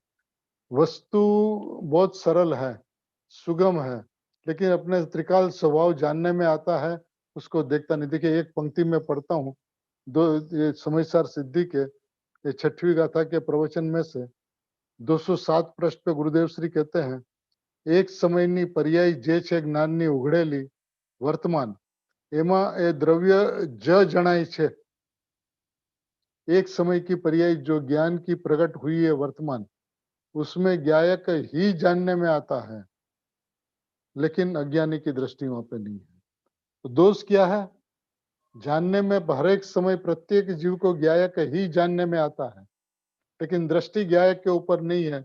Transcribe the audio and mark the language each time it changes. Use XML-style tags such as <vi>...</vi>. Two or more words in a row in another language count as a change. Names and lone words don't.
<hi>वस्तु बहुत सरल है, सुगम है, लेकिन अपने त्रिकाल स्वभाव जानने में आता है, उसको देखता नहीं। देखिए एक पंक्ति में पढ़ता हूँ, ये समयसार सिद्धि के 6वीं गाथा के प्रवचन में से 207 पृष्ठ पे गुरुदेव श्री कहते हैं,</hi> <gu>એક સમયની પર્યાય જે છે જ્ઞાનની ઉઘડેલી વર્તમાન, એમા એ દ્રવ્ય જ જણાય છે।</gu> <hi>एक समय की पर्याय जो ज्ञान की प्रकट हुई है वर्तमान, उसमें ज्ञायक ही जानने में आता है, लेकिन अज्ञानी की दृष्टि वहां पे नहीं है। तो दोष क्या है? जानने में हर एक समय प्रत्येक जीव को ज्ञायक ही जानने में आता है, लेकिन दृष्टि ज्ञायक के ऊपर नहीं है।</hi>